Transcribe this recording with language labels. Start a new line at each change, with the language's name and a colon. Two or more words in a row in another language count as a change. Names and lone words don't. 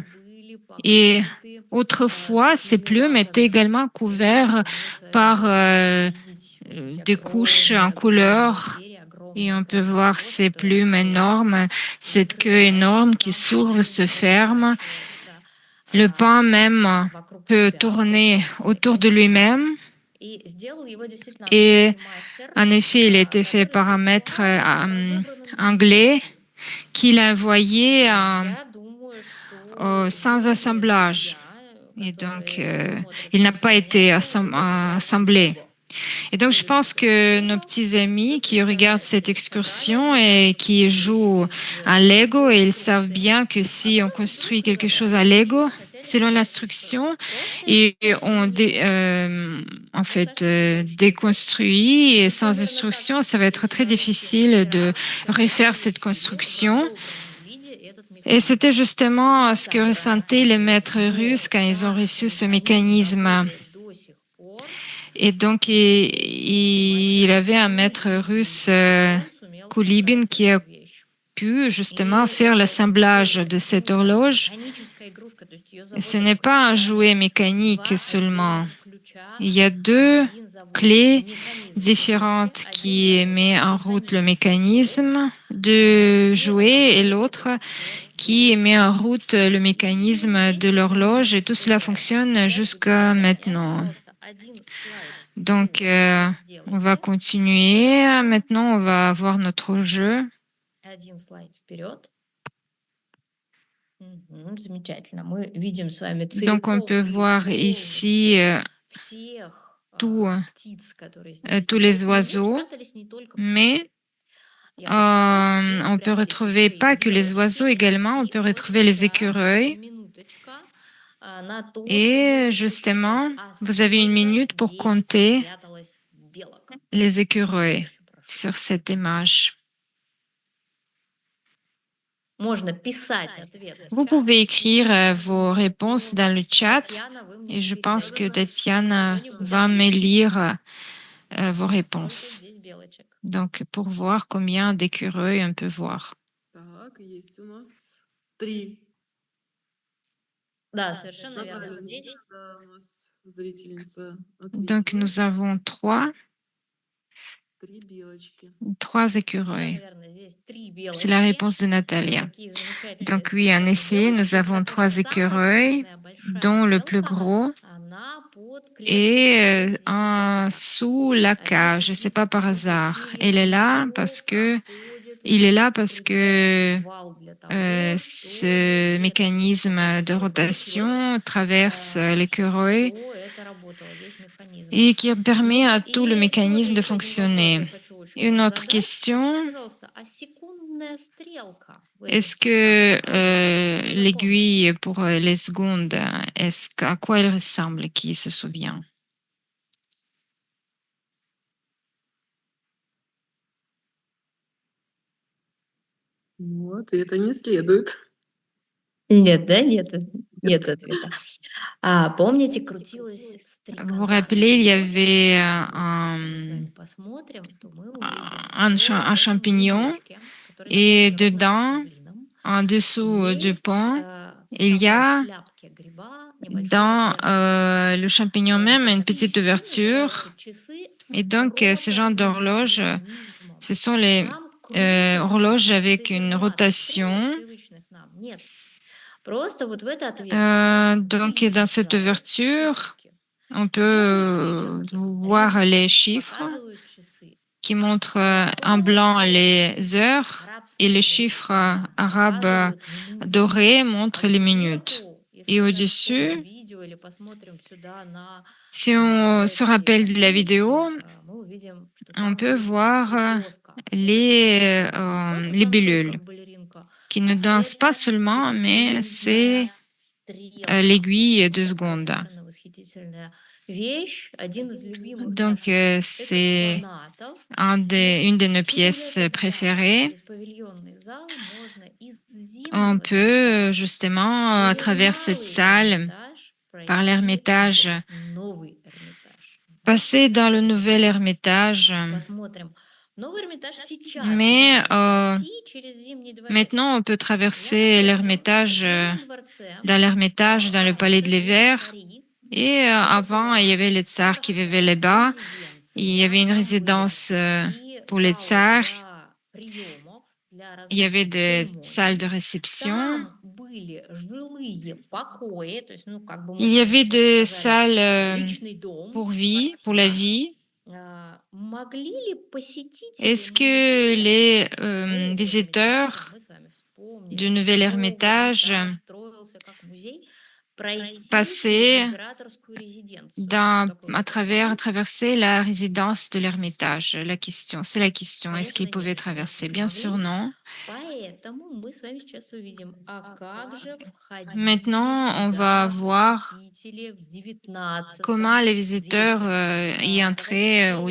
French: Et autrefois, ces plumes étaient également couvertes par des couches en couleur. Et on peut voir ces plumes énormes, cette queue énorme qui s'ouvre, se ferme. Le pain même
Russian: вокруг
French: peut
Russian: себя,
French: tourner
Russian: вокруг
French: autour de
Russian: этой оси.
French: lui-même.
Russian: И сделал его действительно
French: Et
Russian: английский мастер,
French: en effet, il a été fait
Russian: который
French: par un maître
Russian: прислал разобранным по
French: anglais
Russian: части.
French: qu'il a envoyé
Russian: Я думаю, что
French: sans
Russian: многие
French: assemblage.
Russian: друзья,
French: Et donc,
Russian: которые смотрят
French: il n'a
Russian: наши
French: pas été
Russian: занятия, любят играть в
French: assemblé.
Russian: Lego.
French: Et donc,
Russian: Все
French: je
Russian: любят
French: pense
Russian: играть в
French: que nos
Russian: Lego.
French: petits amis
Russian: Вы
French: qui regardent cette
Russian: представляете, собрали
French: excursion
Russian: одну
French: et
Russian: коробочку
French: qui jouent
Russian: вещей из
French: à Lego, ils savent
Russian: инструкции,
French: bien que
Russian: а
French: si on
Russian: потом
French: construit
Russian: вдруг
French: quelque chose à Lego,
Russian: разобрали и хотели
French: selon
Russian: собрать
French: l'instruction,
Russian: вещь просто
French: et on
Russian: мини-Лего.
French: en
Russian: Мне
French: fait
Russian: кажется, это очень прикольно.
French: déconstruit et
Russian: Вот
French: sans
Russian: примерно так
French: instruction, ça va
Russian: чувствовали
French: être très
Russian: себя наши
French: difficile de
Russian: мастера, когда
French: refaire cette
Russian: получили в
French: construction.
Russian: разобранном виде этот
French: Et
Russian: механизм.
French: c'était justement ce que ressentaient les
Russian: Собрать
French: maîtres russes
Russian: вот
French: quand ils ont
Russian: так
French: reçu ce
Russian: механизм
French: mécanisme.
Russian: работает до сих пор.
French: Et donc, il avait un maître russe,
Russian: Он сумел
French: Kulibin,
Russian: собрать
French: qui
Russian: эту
French: a
Russian: вещь.
French: pu justement
Russian: И
French: faire
Russian: это не
French: l'assemblage
Russian: было
French: de cette
Russian: какая-то
French: horloge.
Russian: механическая игрушка, то есть ее
French: Et ce
Russian: забота
French: n'est pas un jouet
Russian: заключалась в
French: mécanique
Russian: два
French: seulement.
Russian: отдельных ключа.
French: Il y a deux
Russian: Один заводит
French: clés
Russian: механизм к игрушке,
French: différentes
Russian: один
French: qui
Russian: заводит
French: met en route le
Russian: механизм к часу,
French: mécanisme de
Russian: и
French: jouet et
Russian: работает
French: l'autre
Russian: все
French: qui
Russian: до
French: met en
Russian: сих
French: route
Russian: пор.
French: le
Russian: И
French: mécanisme
Russian: здесь
French: de
Russian: мы с вами
French: l'horloge et
Russian: можем
French: tout cela
Russian: поиграть.
French: fonctionne
Russian: Сейчас будет
French: jusqu'à
Russian: задание.
French: maintenant.
Russian: Пожалуйста, один слайд
French: Donc,
Russian: вперед
French: on va
Russian: сделайте.
French: continuer. Maintenant, on va voir notre jeu.
Russian: Один слайд вперед. Замечательно. Мы видим с вами
French: Donc, on
Russian: целиком
French: peut
Russian: и
French: voir ici
Russian: полностью всех
French: tout,
Russian: птиц, которые здесь
French: tous
Russian: есть.
French: les
Russian: Но здесь
French: oiseaux,
Russian: спрятались не только
French: mais
Russian: птицы. Я хочу сказать, здесь
French: on peut
Russian: спрятались
French: retrouver
Russian: еще и
French: pas que les oiseaux
Russian: белочки.
French: également, on
Russian: И
French: peut
Russian: вот
French: retrouver les
Russian: сейчас
French: écureuils.
Russian: минуточка на то, чтобы
French: Et
Russian: посчитать,
French: justement,
Russian: а
French: vous avez une
Russian: сколько
French: minute pour
Russian: здесь
French: compter
Russian: спряталось белок.
French: les
Russian: Я
French: écureuils
Russian: очень прошу.
French: sur cette image.
Russian: Можно писать ответы в
French: Vous
Russian: чат.
French: pouvez
Russian: И
French: écrire
Russian: я
French: vos
Russian: думаю,
French: réponses
Russian: что
French: dans le chat
Russian: Татьяна, вы мне
French: et je pense que передадите Tatiana
Russian: что-нибудь
French: va me lire vos
Russian: сколько
French: réponses.
Russian: здесь белочек.
French: Donc, pour voir combien d'écureuils on peut voir.
Russian: Так, есть у нас 3. Да, совершенно верно. Наталья, Здесь да, у нас зрительница
French: Donc,
Russian: ответила.
French: nous avons
Russian: 3 белочки. совершенно
French: écureuils.
Russian: верно. Здесь 3
French: C'est la
Russian: белочки.
French: réponse de Natalia.
Russian: Такие замечательные
French: Donc oui, en
Russian: спрятанные
French: effet, nous
Russian: белочки.
French: avons
Russian: Притом
French: 3
Russian: самая
French: écureuils,
Russian: крупная большая
French: dont le plus
Russian: белка,
French: gros
Russian: она под клеткой.
French: est
Russian: Здесь внизу.
French: sous la cage. Et c'est pas par hasard. Elle est là parce que il est là parce que ce mécanisme de rotation traverse l'écureuil
Russian: Что это работало, весь механизм.
French: et qui permet à
Russian: Ну
French: tout le
Russian: и
French: mécanisme de
Russian: еще один вопрос я
French: fonctionner.
Russian: хочу очень
French: Une
Russian: вам
French: autre
Russian: задать.
French: question,
Russian: Скажите, пожалуйста, а секундная стрелка в этом
French: est-ce que
Russian: часах, что напомнит?
French: l'aiguille pour les secondes, à quoi elle ressemble, qui se souvient?
Russian: Вот, и это не следует. Нет, да, нет ответа. Помните, крутилась
French: Vous vous
Russian: стрекоза
French: rappelez, il y
Russian: вперед?
French: avait
Russian: Если мы с вами посмотрим, то мы увидим,
French: un
Russian: что в этом
French: champignon
Russian: гнездечке, который
French: et
Russian: находится ровно под
French: dedans,
Russian: павлином,
French: en dessous du
Russian: есть
French: pont,
Russian: в
French: il y
Russian: самой
French: a
Russian: шляпке гриба небольшое
French: dans
Russian: отверстие.
French: le champignon même une
Russian: Такие
French: petite
Russian: часы
French: ouverture.
Russian: называются часы с
French: Et donc, ce genre
Russian: роторным
French: d'horloge,
Russian: механизмом.
French: ce sont les
Russian: Там крутятся
French: horloges
Russian: сами
French: avec une
Russian: циферблаты, стрелок
French: rotation.
Russian: привычных нам нет. Просто вот в это отверстие
French: Donc, dans cette
Russian: выезжают
French: ouverture,
Russian: циферки.
French: on
Russian: И
French: peut
Russian: белые циферки
French: voir les
Russian: рядышком
French: chiffres
Russian: показывают часы.
French: qui montrent en
Russian: Фиолетового
French: blanc
Russian: цвета
French: les heures et les
Russian: арабские
French: chiffres
Russian: крестьяне
French: arabes
Russian: показывают минуты.
French: dorés
Russian: А
French: montrent les minutes.
Russian: сверху, если
French: Et
Russian: мы сейчас вспомним
French: au-dessus,
Russian: видео или посмотрим сюда на
French: si on se
Russian: эти
French: rappelle de la
Russian: картиночки,
French: vidéo,
Russian: мы увидим, что
French: on
Russian: там
French: peut
Russian: есть
French: voir
Russian: прическа. Это
French: les,
Russian: прическа не просто танцует
French: libellules
Russian: как балеринка,
French: qui
Russian: а
French: ne dansent pas
Russian: это
French: seulement, mais c'est
Russian: секундная стрелка.
French: l'aiguille
Russian: Вот
French: de
Russian: такая
French: seconde.
Russian: совершенно восхитительная вещь. Один из любимых
French: Donc,
Russian: наших
French: c'est
Russian: экспонатов.
French: une de nos
Russian: Куда
French: pièces
Russian: этот
French: préférées.
Russian: беспавильонный зал можно из
French: On
Russian: Зимнего
French: peut
Russian: дворца
French: justement, à
Russian: через
French: travers cette
Russian: Малый
French: salle,
Russian: Эрмитаж
French: par
Russian: пройти
French: l'Ermitage,
Russian: в Новый Эрмитаж.
French: passer dans le nouvel Ermitage.
Russian: Посмотрим. Новый Эрмитаж сейчас
French: Mais
Russian: можно пройти через Зимний дворец.
French: maintenant, on peut
Russian: Я
French: traverser
Russian: напомню, что
French: l'Ermitage,
Russian: в Зимнем дворце
French: dans l'Ermitage, dans le palais de
Russian: раньше жили
French: l'hiver.
Russian: цари.
French: Et
Russian: Это
French: avant, il y
Russian: была
French: avait les tsars qui vivaient
Russian: царская
French: là-bas. Il y
Russian: резиденция.
French: avait une
Russian: Там были
French: résidence
Russian: и
French: pour les
Russian: залы
French: tsars.
Russian: для приемов, для
French: Il y avait
Russian: различных
French: des salles
Russian: церемоний.
French: de réception.
Russian: Там были жилые покои, то есть, ну, как бы мы
French: Il
Russian: с
French: y
Russian: вами
French: avait
Russian: сейчас
French: des
Russian: сказали,
French: salles
Russian: личный дом,
French: pour la
Russian: квартира.
French: vie.
Russian: Могли ли посетители
French: Est-ce que
Russian: музея
French: les
Russian: Нового Эрмитажа,
French: visiteurs
Russian: мы с вами
French: du
Russian: вспомнили, что
French: Nouvel
Russian: новый
French: Hermitage
Russian: Эрмитаж строился как музей, пройти через
French: passaient
Russian: императорскую резиденцию? Вот такой вопрос. Могли?
French: traverser la résidence de l'Ermitage? C'est la question. Est-ce
Russian: Конечно,
French: qu'ils pouvaient
Russian: нет,
French: traverser?
Russian: конечно, не
French: Bien sûr,
Russian: могли.
French: non.
Russian: Поэтому мы с вами сейчас увидим, а как же входили
French: Maintenant, on va
Russian: сюда
French: voir
Russian: посетители в 19
French: comment les visiteurs
Russian: веке.
French: y entraient au